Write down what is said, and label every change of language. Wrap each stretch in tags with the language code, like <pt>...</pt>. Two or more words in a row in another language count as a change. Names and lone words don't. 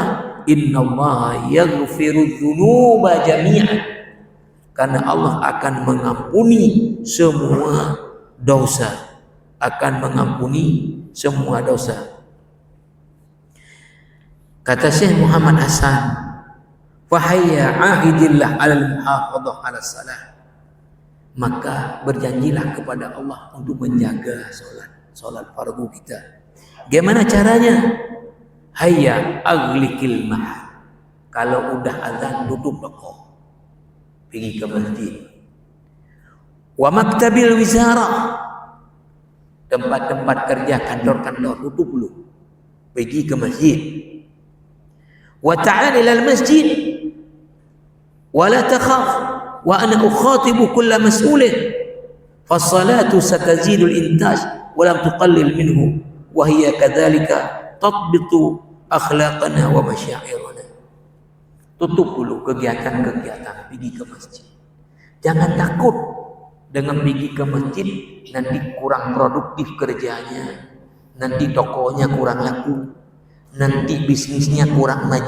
<ar>إن الله يغفر الذنوب جميعا.</ar> <id>Karena Allah akan mengampuni semua dosa. Akan mengampuni semua dosa. Kata Syekh Muhammad Hasan,</id> <ar>فهيا عاهد الله على المحافظة على الصلاة.</ar> <id>Maka berjanjilah kepada Allah untuk menjaga salat fardu kita. Gimana caranya?</id> <ar>هيا أغلق المحل.</ar> <id>Kalau udah azan tutup toko, pergi ke masjid.</id> <ar>ومكتب الوزارة,</ar> <id>tempat-tempat kerja, kantor-kantor tutup dulu, pergi ke masjid.</id> <ar>وتعال إلى المسجد ولا تخف وأنا أخاطب كل مسؤول فالصلاة ستزيد الإنتاج ولم تقلل منه وهي كذلك تثبت أخلاقنا ومشاعرنا.</ar> <id>Tutup dulu kegiatan-kegiatan, pergi ke masjid. Jangan takut dengan pergi ke masjid nanti kurang produktif kerjanya, nanti tokonya kurang laku, nanti bisnisnya kurang maju.</id>